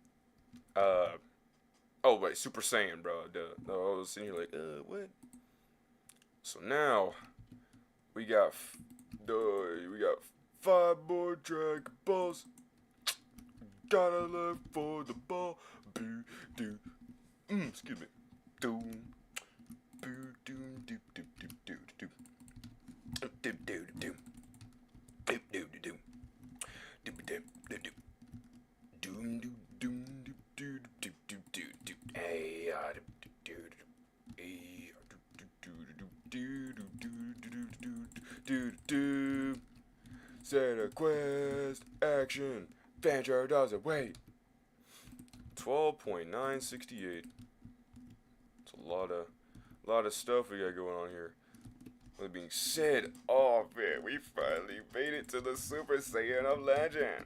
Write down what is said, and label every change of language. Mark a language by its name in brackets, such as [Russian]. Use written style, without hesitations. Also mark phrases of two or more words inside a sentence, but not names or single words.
[English] Super Saiyan, bro. Duh. No, I was sitting here like, what? So now we got 5 more Dragon Balls. Gotta look for the ball. Boo doo. Excuse me. Doom. Boo doom doop doop doop doop doop. Doop doop doop. Doop doop doop. Doop doop doop. Doom doop doom doop doop doop doop doop doop. Hey, doop doop doop. Hey, doop doop doop. Set a quest. Action. Adventure doesn't wait. 12.968. It's a lot of stuff we got going on here. With being said, oh man, we finally made it to the Super Saiyan of Legend.